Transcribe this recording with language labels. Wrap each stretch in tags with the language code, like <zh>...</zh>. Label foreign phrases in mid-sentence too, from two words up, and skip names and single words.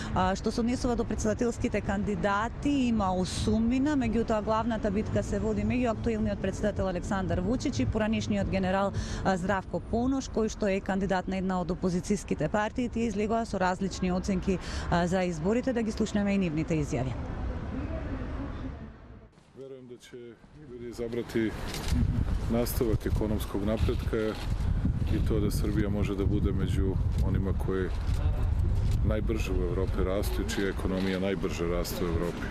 <mk>Што се однесува до председателските кандидати, има има осумнина, меѓутоа главната битка се води меѓу актуелниот председател Александар Вучич и поранишниот генерал Здравко Понош, кој што е кандидат на една од опозицијските партии. Тие излегоа со различни оценки за изборите, да ги слушнеме и нивните изјави.</mk> <sr>Verujem da će ljudi izabrati nastavak ekonomskog napretka i to da Srbija može da bude među onima koji najbrže u Evropi rastu i čija ekonomija najbrže raste u Evropi.</sr>